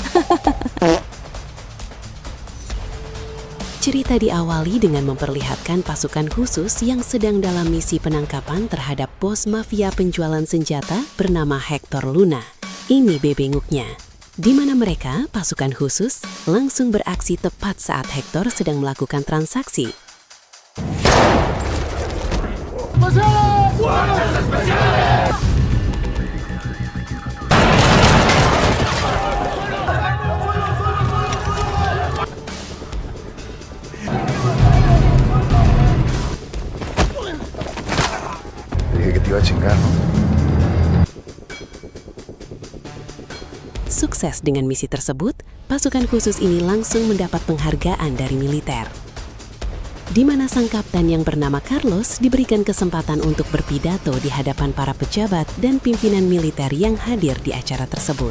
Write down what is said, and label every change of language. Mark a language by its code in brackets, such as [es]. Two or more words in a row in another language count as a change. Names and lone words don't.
[id] Cerita diawali dengan memperlihatkan pasukan khusus yang sedang dalam misi penangkapan terhadap bos mafia penjualan senjata bernama Hector Luna. Ini bebenguknya. Di mana mereka, pasukan khusus, langsung beraksi tepat saat Hector sedang melakukan transaksi. [es] Dije que te iba a chingar, ¿no? [id] Sukses dengan misi tersebut, pasukan khusus ini langsung mendapat penghargaan dari militer. Di mana sang kapten yang bernama Carlos diberikan kesempatan untuk berpidato di hadapan para pejabat dan pimpinan militer yang hadir di acara tersebut.